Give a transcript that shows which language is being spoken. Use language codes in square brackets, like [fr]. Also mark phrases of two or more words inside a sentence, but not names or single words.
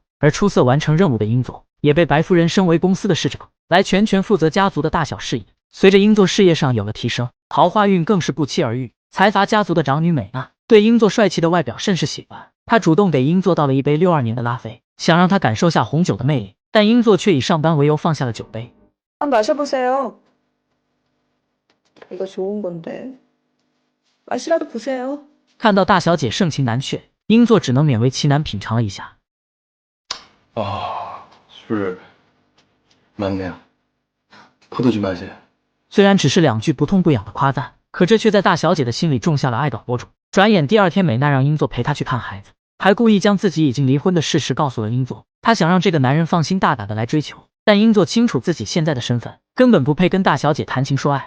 [zh] 而出色完成任务的英作也被白夫人升为公司的市长，来全权负责家族的大小事宜。随着英作事业上有了提升，桃花运更是不期而遇。财阀家族的长女美娜对英作帅气的外表甚是喜欢，她主动给英作倒了一杯62年的拉菲，想让他感受下红酒的魅力，但英作却以上班为由放下了酒杯。 [ko] 마셔보세요. 이거 좋은 건데. 맛이라도 보세요. [zh] 看到大小姐盛情难却，英作只能勉为其难品尝了一下。 [ko] 술 맞네요. 포도 좀 마세요。 [zh] 虽然只是2句不痛不痒的夸赞，可这却在大小姐的心里种下了爱的火种。转眼第2天，美娜让英作陪她去看孩子，还故意将自己已经离婚的事实告诉了英作。她想让这个男人放心大胆的来追求，但英作清楚自己现在的身份，根本不配跟大小姐谈情说爱。